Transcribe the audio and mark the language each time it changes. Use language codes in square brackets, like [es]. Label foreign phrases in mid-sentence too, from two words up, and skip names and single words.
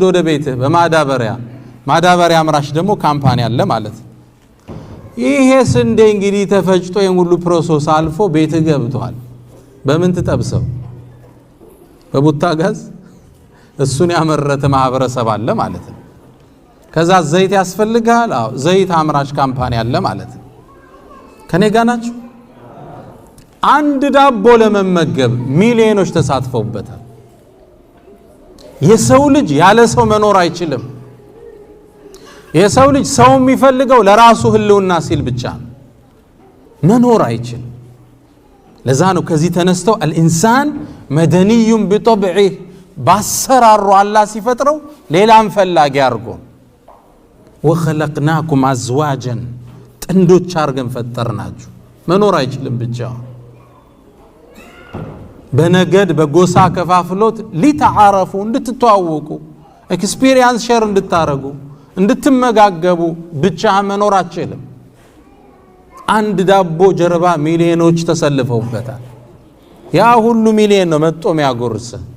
[am] ወደ ቤት በማዳበሪያ አምራች ደግሞ ካምፓኒ አለ ማለት ይሄ ስንዴ እንግዲህ ተፈጭቶ የሙሉ ፕሮሰስ አልፎ ቤት ገብቷል በምን ተጠብሰው በቡታ ጋዝ እሱን ያመረተ ማህበረሰብ አለ ማለት ነው ከዛ ዘይት ያስፈልጋል ዘይት አምራች ካምፓኒ አለ ማለት ከኔ ጋር ናችሁ አንድ ዳቦ ለመመገብ ሚሊዮኖች ተሳትፈውበታል የሰው ልጅ ያለ ሰው መኖር አይችልም የሰው ልጅ ሰው የሚፈልገው ለራሱ ህልውና ሲል ብቻ መኖር አይችልም ለዛ ነው ከዚህ ተነስተው [ar] الانسان مدني بطبعه [am] ባሰራሩ አላህ ሲፈጥረው ሌላም ፈላጊ አርጎ [ar] وخلقناكم ازواجا [am] ጥንዶች አርገን ፈጠርናችሁ መኖር አይችልም ብቻ በነገድ በጎሳ ከፋፍሎት ሊተዓረፉ እንድትተዋወቁ [en] experience share [am] እንድታረጉ እንድትመጋገቡ ብቻ መኖር አይችልም አንድ ዳቦ ጀርባ ሚሊዮኖች ተሰልፈውበታል ያ ሁሉ ሚሊዮን ነው መጥቶ የሚያጎርስ